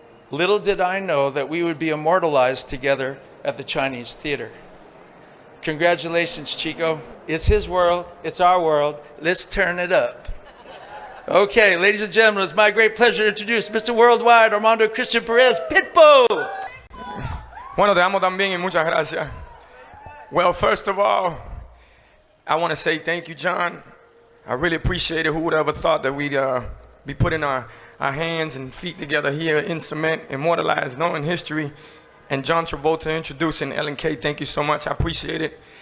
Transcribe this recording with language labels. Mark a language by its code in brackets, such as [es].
[en] Little did I know that we would be immortalized together at the Chinese Theater. Congratulations, Chico. It's his world, it's our world. Let's turn it up. Okay, ladies and gentlemen, it's my great pleasure to introduce Mr. Worldwide, Armando Christian Perez, Pitbull. [es] Bueno, te amo también y muchas gracias. [en] Well, first of all, I want to say thank you, John. I really appreciate it. Who would have ever thought that we'd be putting our hands and feet together here in cement, immortalized, known in history. And John Travolta introducing L&K. Thank you so much. I appreciate it.